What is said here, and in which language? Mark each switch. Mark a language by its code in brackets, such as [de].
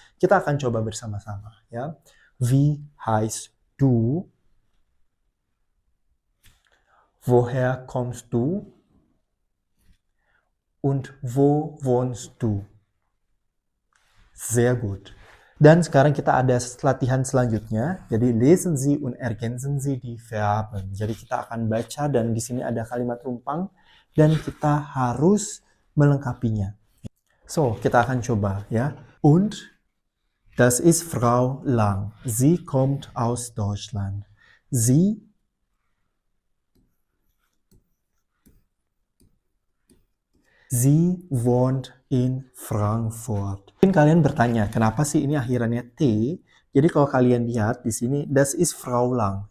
[id] Kita akan coba bersama-sama, ya. [de] Wie heißt du? Woher kommst du? Und wo wohnst du? Sehr gut. [id] Dan sekarang kita ada latihan selanjutnya. [de] Jadi lesen Sie und ergänzen Sie die Verben. [id] Jadi kita akan baca dan di sini ada kalimat rumpang dan kita harus melengkapinya. So, kita akan coba ya. [de] Und das ist Frau Lang. Sie kommt aus Deutschland. Sie wohnt in Frankfurt. [id] Mungkin kalian bertanya, kenapa sih ini akhirannya T? Jadi kalau kalian lihat di sini, [de] das ist Frau Lang.